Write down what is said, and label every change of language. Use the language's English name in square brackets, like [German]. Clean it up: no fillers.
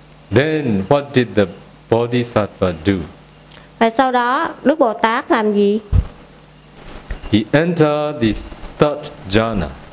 [English] Then what did the Bodhisattva do? [Vietnamese] Và sau đó Đức Bồ Tát làm gì? [English] He entered the third jhana.